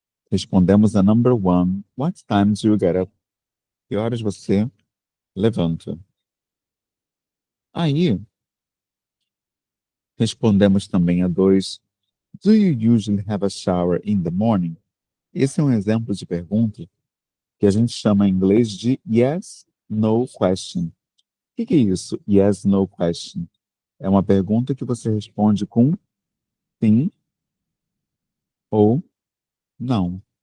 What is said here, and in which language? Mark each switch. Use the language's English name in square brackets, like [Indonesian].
[English] Respondemos a number one. What time do you get up? Que horas você levanta? [Portuguese] Aí, respondemos também a dois. [English] Do you usually have a shower in the morning? [Portuguese] Esse é um exemplo de pergunta que a gente chama em inglês de yes, no question. O que é isso? Yes, no question. É uma pergunta que você responde com sim ou não.